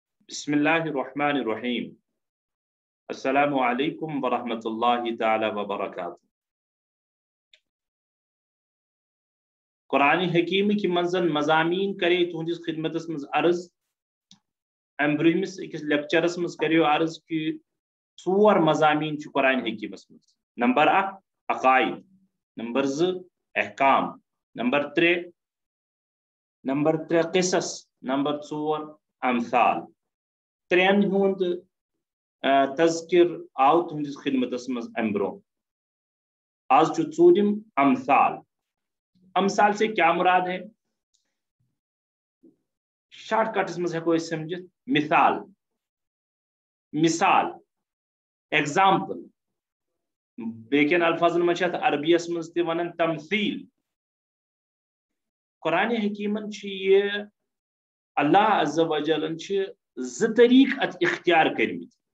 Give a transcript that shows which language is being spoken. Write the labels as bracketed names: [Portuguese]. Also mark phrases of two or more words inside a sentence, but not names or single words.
[Arabic] بسم الله الرحمن الرحيم. السلام عليكم ورحمة الله تعالى وبركاته. [Kashmiri] قرآن حکیم کی منزل مضامین کرے تہندس خدمتس مز عرض ام برہمس اکس لیکچرس مز کریو عرض کہ 4 مضامین چھ قرآن حکیمس مز. نمبر 1 عقائد، نمبر 2 احکام، نمبر 3 قصص، نمبر 4 امثال. 3 ہند تذکر آو تہندس خدمتس مز ام برو. آج چھ 4م امثال. [Urdu] امثال سے کیا مراد ہے؟ [Kashmiri] شارٹ کٹس مز ہیکو اس سمجھت مثال ایگزامپل. بیکن الفاظن مچھت عربیس مز تی ونن تمثیل. قرآن حکیمن چھ یہ اللہ عز و جلن چھ 2 طریق ات اختیار کرمت.